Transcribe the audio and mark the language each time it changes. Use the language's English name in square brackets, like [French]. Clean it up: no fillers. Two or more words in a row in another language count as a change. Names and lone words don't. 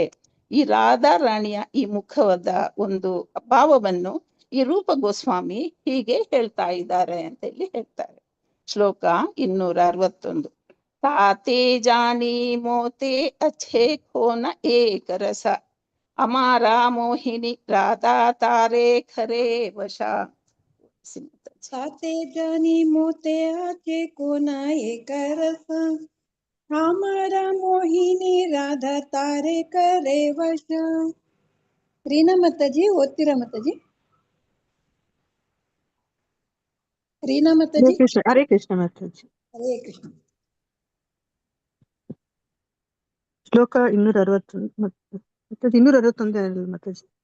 [Kannada] ಈ ರಾಧಾ ರಾಣಿಯ ಈ ಮುಖದ ಒಂದು ಭಾವವನ್ನು ಈ ರೂಪ ಗೋಸ್ವಾಮಿ ಹೀಗೆ ಹೇಳ್ತಾ ಇದ್ದಾರೆ ಅಂತ ಇಲ್ಲಿ ಹೇಳ್ತಾರೆ. ಶ್ಲೋಕ 261. [Bangla] তাতে জানি মোতে আছে কোন এক রস, আমার মোহিনী রাধা তারে করে বশ. তাতে জানি মোতে আছে কোন এক রস, আমার মোহিনী রাধা তারে করে বশ. [Kannada] ರೀನಾ ಮಾತಾಜಿ ಓದ್ತೀರಾ ಮಾತಾಜಿ? ರೀನಾ ಮಾತಾಜಿ. ಹರೇ ಕೃಷ್ಣ ಮಾತಾಜಿ. ಹರೇ ಕೃಷ್ಣ. ಶ್ಲೋಕ 261 ಮಾತಾಜಿ.